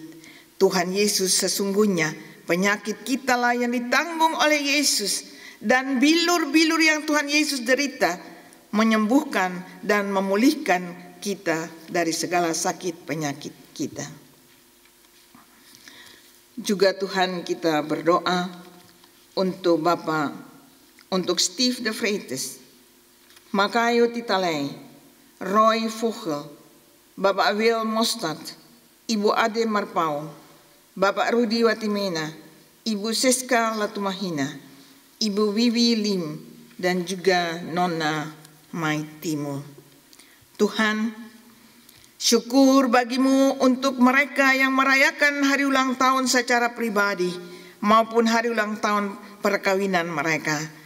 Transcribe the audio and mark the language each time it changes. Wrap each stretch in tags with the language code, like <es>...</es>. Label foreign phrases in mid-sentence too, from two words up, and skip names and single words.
<id>Tuhan Yesus, sesungguhnya penyakit kitalah yang ditanggung oleh Yesus, dan bilur-bilur yang Tuhan Yesus derita menyembuhkan dan memulihkan kita dari segala sakit penyakit kita. Juga Tuhan kita berdoa untuk Bapak, untuk Steve de Vreites, Makayo Titalei, Roy Vogel, Bapak Wil Mostad, Ibu Ade Marpau, Bapak Rudi Watimena, Ibu Siska Latumahina, Ibu Wiwi Lim, dan juga Nona Mai Timur. Tuhan, syukur bagi-Mu untuk mereka yang merayakan hari ulang tahun secara pribadi maupun hari ulang tahun perkawinan mereka.</id>